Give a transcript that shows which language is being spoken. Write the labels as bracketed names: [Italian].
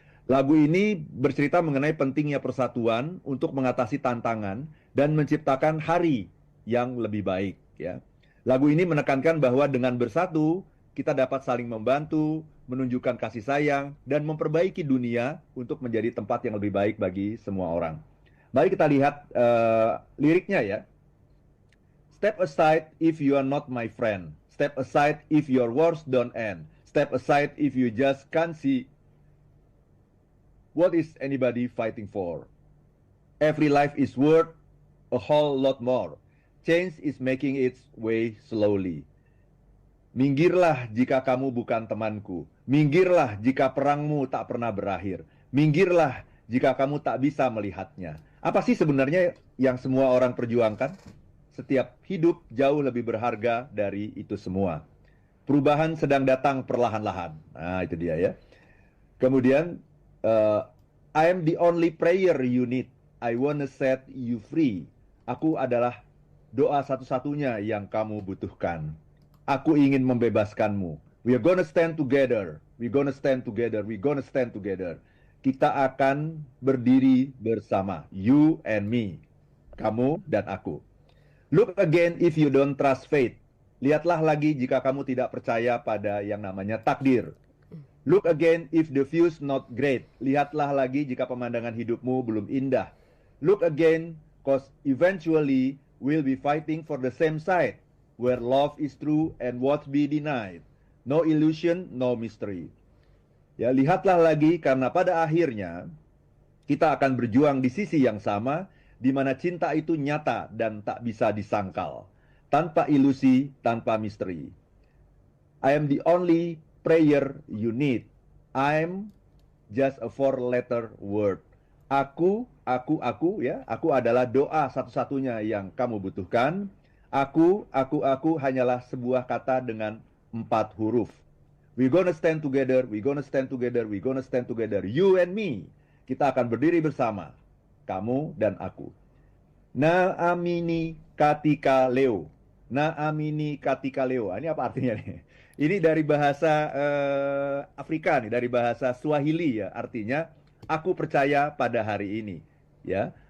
[Indonesian] Lagu ini bercerita mengenai pentingnya persatuan untuk mengatasi tantangan dan menciptakan hari yang lebih baik ya. Lagu ini menekankan bahwa dengan bersatu kita dapat saling membantu, menunjukkan kasih sayang dan memperbaiki dunia untuk menjadi tempat yang lebih baik bagi semua orang. Mari kita lihat liriknya ya. [English] Step aside if you are not my friend. Step aside if your wars don't end. Step aside if you just can't see. What is anybody fighting for? Every life is worth a whole lot more. Change is making its way slowly. [Indonesian] Minggirlah jika kamu bukan temanku. Minggirlah jika perangmu tak pernah berakhir. Minggirlah jika kamu tak bisa melihatnya. Apa sih sebenarnya yang semua orang perjuangkan? Setiap hidup jauh lebih berharga dari itu semua. Perubahan sedang datang perlahan-lahan. Nah, itu dia ya. Kemudian [English] I am the only prayer you need. I wanna set you free. [Indonesian] Aku adalah doa satu-satunya yang kamu butuhkan. Aku ingin membebaskanmu. [English] We are gonna stand together. We gonna stand together. We gonna stand together. [Indonesian] kita akan berdiri bersama. [English] You and me. [Indonesian] Kamu dan aku. [English] Look again if you don't trust fate. [Indonesian] Lihatlah lagi jika kamu tidak percaya pada yang namanya takdir. [English] Look again if the view's not great. [Indonesian] Lihatlah lagi jika pemandangan hidupmu belum indah. [English] Look again, cause eventually we'll be fighting for the same side, where love is true and what's be denied. No illusion, no mystery. [Indonesian] Ya, lihatlah lagi karena pada akhirnya kita akan berjuang di sisi yang sama, di mana cinta itu nyata dan tak bisa disangkal, tanpa ilusi, tanpa misteri. [English] I am the only prayer you need. I'm just a four-letter word. [Indonesian] Aku ya. Aku adalah doa satu-satunya yang kamu butuhkan. Aku hanyalah sebuah kata dengan 4 huruf. [English] We're gonna stand together, we're gonna stand together, we're gonna stand together. You and me. [Indonesian] Kita akan berdiri bersama. Kamu dan aku. [Swahili] Naamini katika leo. Naamini katika leo. [Indonesian] Ini apa artinya nih? Ini dari bahasa Afrika nih, dari bahasa Swahili ya. Artinya, aku percaya pada hari ini. Ya.